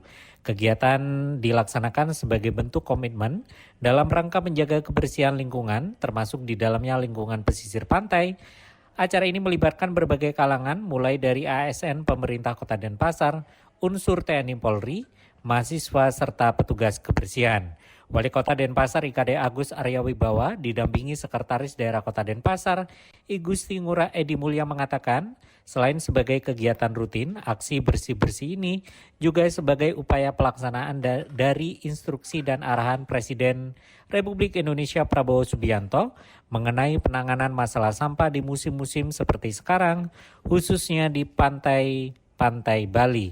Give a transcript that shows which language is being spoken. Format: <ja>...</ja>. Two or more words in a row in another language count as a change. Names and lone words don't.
<id>Kegiatan dilaksanakan sebagai bentuk komitmen dalam rangka menjaga kebersihan lingkungan, termasuk di dalamnya lingkungan pesisir pantai. Acara ini melibatkan berbagai kalangan, mulai dari ASN pemerintah Kota Denpasar, unsur TNI Polri, mahasiswa, serta petugas kebersihan. Wali Kota Denpasar IKD Agus Arya Wibawa didampingi Sekretaris Daerah Kota Denpasar, I Gusti Ngurah Edi Mulya mengatakan, selain sebagai kegiatan rutin, aksi bersih-bersih ini juga sebagai upaya pelaksanaan dari instruksi dan arahan Presiden Republik Indonesia Prabowo Subianto mengenai penanganan masalah sampah di musim-musim seperti sekarang, khususnya di pantai Bali.</id>